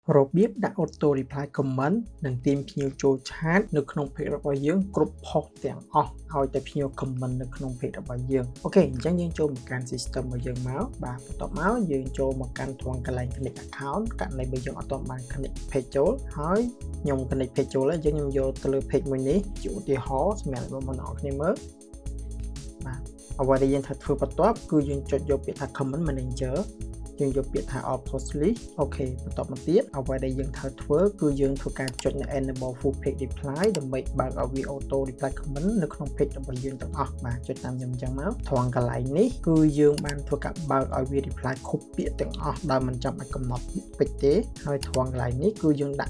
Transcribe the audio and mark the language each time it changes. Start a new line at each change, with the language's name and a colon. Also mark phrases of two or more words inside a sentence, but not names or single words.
Khmer: របៀបដាក់
English: auto reply comment
Khmer: និងទាញភ្ញៀវចូលឆាតនៅក្នុង page របស់យើងគ្រប់ post ទាំងអស់ឲ្យតែភ្ញៀវ comment នៅក្នុង page របស់យើងអូខេអញ្ចឹងយើងចូលមកកាន់ system របស់យើងមកបាទបន្ទាប់មកយើងចូលមកកាន់ត្រង់កន្លែង
English: connect account
Khmer: ករណីបើយើងអត់ទាន់បាន
English: connect page
Khmer: ចូលហើយខ្ញុំ
English: connect page
Khmer: ចូលហើយអញ្ចឹងខ្ញុំយកទៅលើ page មួយនេះជាឧទាហរណ៍សម្រាប់បងប្អូនអរគ្នាមើលបាទអ្វីដែលយើងត្រូវធ្វើបន្ទាប់គឺយើងចុចយកពាក្យថា
English: comment manager
Khmer: យើងយកពាក្យថា
English: all post
Khmer: list អូខេបន្តមកទៀតអ្វីដែលយើងត្រូវធ្វើគឺយើងធ្វើការចុចនៅ
English: enable full page reply
Khmer: ដើម្បីបើកឲ្យវា
English: auto reply comment
Khmer: នៅក្នុង page របស់យើងទាំងអស់បាទចុចតាមខ្ញុំអញ្ចឹងមកត្រង់កន្លែងនេះគឺយើងបានធ្វើការបើកឲ្យវា reply គ្រប់ពាក្យទាំងអស់ដោយមិនចាំបាច់កំណត់ពេចទេហើយត្រង់កន្លែងនេះគឺយើងដាក់